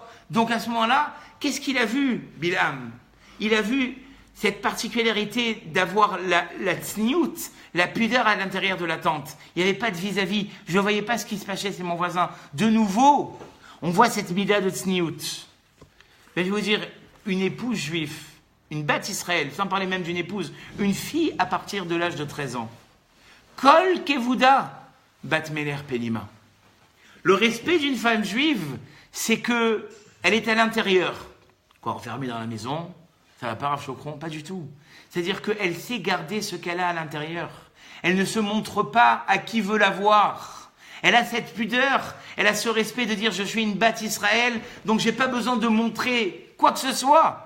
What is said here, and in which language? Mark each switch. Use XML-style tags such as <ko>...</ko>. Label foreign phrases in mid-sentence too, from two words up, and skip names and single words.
<fr>Donc à ce moment-là, qu'est-ce qu'il a vu, Bilham? Il a vu cette particularité d'avoir la tsniout, la pudeur à l'intérieur de la tente. Il n'y avait pas de vis-à-vis. Je ne voyais pas ce qui se passait, c'est mon voisin. De nouveau, on voit cette mida de tsniout. Je vais vous dire, une épouse juive, une</fr> <he>bat Israël,</he> <fr>sans parler même d'une épouse, une fille à partir de l'âge de 13 ans.</fr> <he>Kol kevuda bat meler penima.</he> <fr>Le respect d'une femme juive, c'est que elle est à l'intérieur. Quoi, enfermée dans la maison? Ça va pas, Rav Chokron? Pas du tout. C'est-à-dire qu'elle sait garder ce qu'elle a à l'intérieur. Elle ne se montre pas à qui veut la voir. Elle a cette pudeur, elle a ce respect de dire je suis une</fr> <he>bat Israël,</he> <fr>donc j'ai pas besoin de montrer quoi que ce soit.</fr>